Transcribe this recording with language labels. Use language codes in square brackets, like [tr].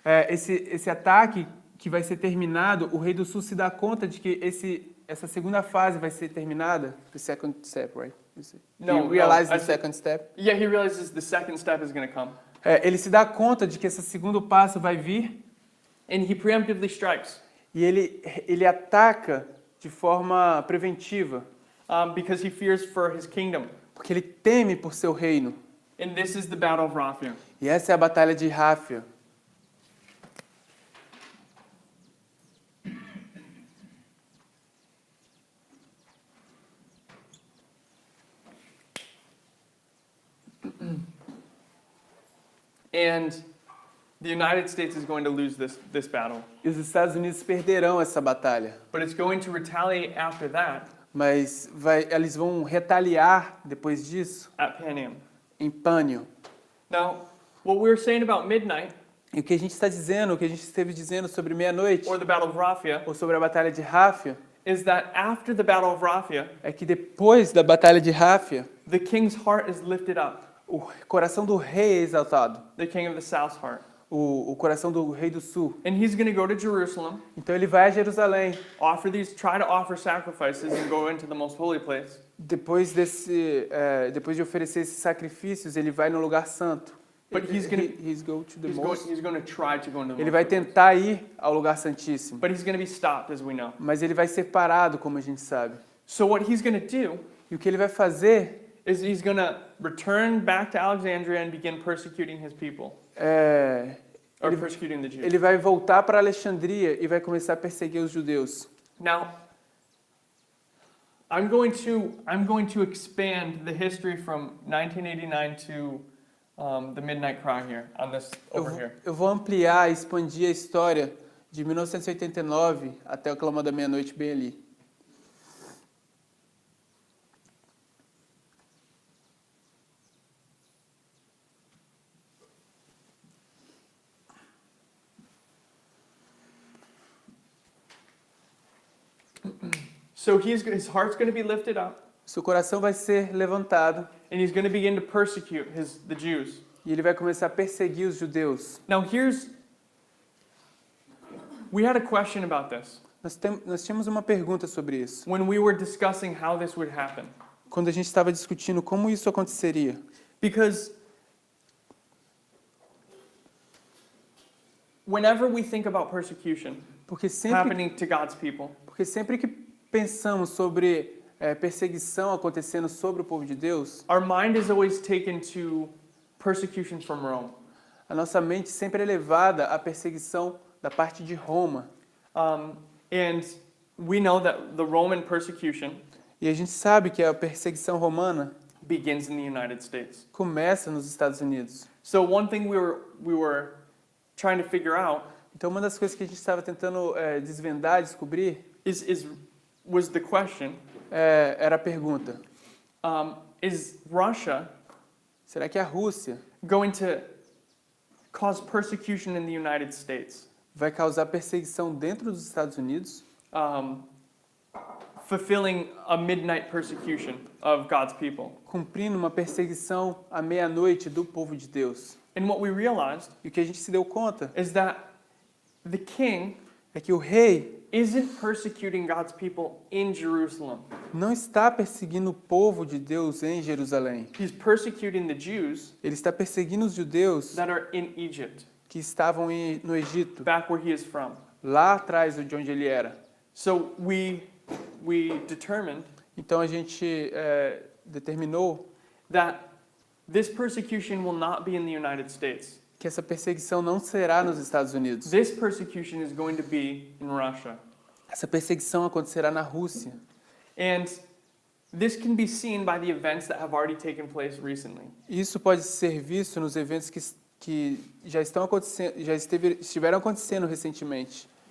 [pt] Esse ataque que vai ser terminado, o rei do sul se dá conta de que essa segunda fase vai ser terminada. [en] The second step, right? No, He realizes no, the second step. Yeah, he realizes the second step is going to come. [pt] Ele se dá conta de que esse segundo passo vai vir [en] And he preemptively strikes [pt] e ele ataca de forma preventiva, [en] because he fears for his kingdom. [pt] porque ele teme por seu reino. [en] And this is the battle of Raphia. [pt] E essa é a batalha de Ráfia. [en] And the United States is going to lose this battle. [pt] E os Estados Unidos perderão essa batalha. [en] But it's going to retaliate after that [pt] Mas eles vão retaliar depois disso [en] at Panem. [pt] em Pânio. [en] Now, what we were saying about midnight, [pt] E o que a gente está dizendo, o que a gente esteve dizendo sobre meia-noite, [en] or the Battle of Raphia, [pt] ou sobre a Batalha de Ráfia, [en] is that after the Battle of Raphia, [pt] é que depois da Batalha de Ráfia, [en] the king's heart is lifted up, [pt] o coração do rei é exaltado, [en] the king of the south's heart. [pt] o coração do rei do sul. [en] And he's going to go to Jerusalem, [pt] Então ele vai a Jerusalém. [en] try to offer sacrifices and go into the most holy place. [pt] Depois de oferecer esses sacrifícios, ele vai no lugar santo. [en] But he's go to the He's most. going to try to go into the [pt] Ele vai [en] holy place. [pt] tentar ir ao lugar santíssimo, [en] But he's going to be stopped, as we know. [pt] mas ele vai ser parado, como a gente sabe. [en] So what he's going to do [pt] E o que ele vai fazer [en] is he's going to return back to Alexandria and begin persecuting his people, [pt] é [en] or [pt] Ele- [en] persecuting the Jews. [pt] ele vai voltar para Alexandria e vai começar a perseguir os judeus. [en] Now, I'm going to expand the history from 1989 to the Midnight Cry here, on this over here. [pt] Eu vou ampliar, expandir a história de 1989 até o Clamor da Meia-Noite bem ali. [en] So his heart's going to be lifted up, [pt] Seu coração vai ser levantado [en] and he's going to begin to persecute the Jews. [pt] e ele vai começar a perseguir os judeus. [en] Now we had a question about this [pt] Nós tínhamos uma pergunta sobre isso. [en] when we were discussing how this would happen. [pt] Quando a gente estava discutindo como isso aconteceria. [en] Because whenever we think about persecution [pt] Porque sempre, [en] happening to God's people, [pt] que pensamos sobre perseguição acontecendo sobre o povo de Deus, [en] our mind is always taken to persecution from Rome. [pt] a nossa mente sempre é levada à perseguição da parte de Roma. [en] And we know that the Roman persecution [pt] E a gente sabe que a perseguição romana [en] begins in the United States. [pt] começa nos Estados Unidos. [en] So one thing we were trying to figure out [pt] Então, uma das coisas que a gente estava tentando desvendar, descobrir, [en] was the question, [pt] era a pergunta: [en] is Russia [pt] será que a Rússia [en] going to cause persecution in the United States, [pt] vai causar perseguição dentro dos Estados Unidos, [en] fulfilling a midnight persecution of God's people? [pt] cumprindo uma perseguição à meia-noite do povo de Deus? [en] And what we realized [pt] E o que a gente se deu conta [en] is that the king [pt] é que o rei [en] isn't persecuting God's people in Jerusalem. [pt] não está perseguindo o povo de Deus em Jerusalém. [en] He's persecuting the Jews [pt] Ele está perseguindo os judeus [en] that are in Egypt, [pt] que estavam no Egito, [en] back where he is from. [pt] lá atrás de onde ele era. [en] So we determined [pt] Então a gente determinou [en] that this persecution will not be in the United States. [pt] que essa perseguição não será nos Estados Unidos. [en] This persecution is going to be in Russia. [pt] Essa perseguição acontecerá na Rússia. [en] And this can be seen by the events that have already taken place recently. [pt] Isso pode ser visto nos eventos que já estão acontecendo, estiveram acontecendo recentemente.